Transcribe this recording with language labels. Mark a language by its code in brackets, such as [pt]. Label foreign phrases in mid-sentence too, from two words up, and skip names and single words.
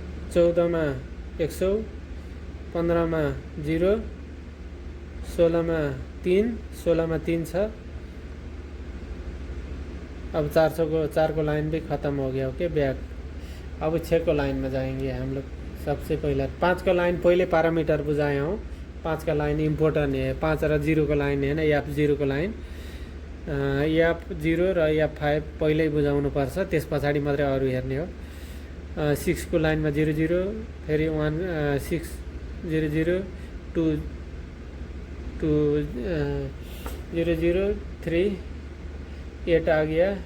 [hi] 14 में 100, 15 में 0, 16 में 3, 16 में 3 छ। अब 4 को लाइन भी ख़त्म हो गया। ओके, बैक। अब 6 को लाइन में जाएंगे हम लोग। सबसे पहले 5 का लाइन पहले पैरामीटर बुझाए हूँ। 5 का लाइन इम्पोर्टेन्ट है। 5 र 0 को लाइन है ना, F0 को लाइन, [ne] F0 र F5 पहिल्यै बुझाउनु पर्छ, त्यस पछाडि मात्रै अरू हेर्ने हो। 6 को लाइनमा 0 0, फेरि 1 6 0 0 2 2 0 0 3 8 [hi] आ गया।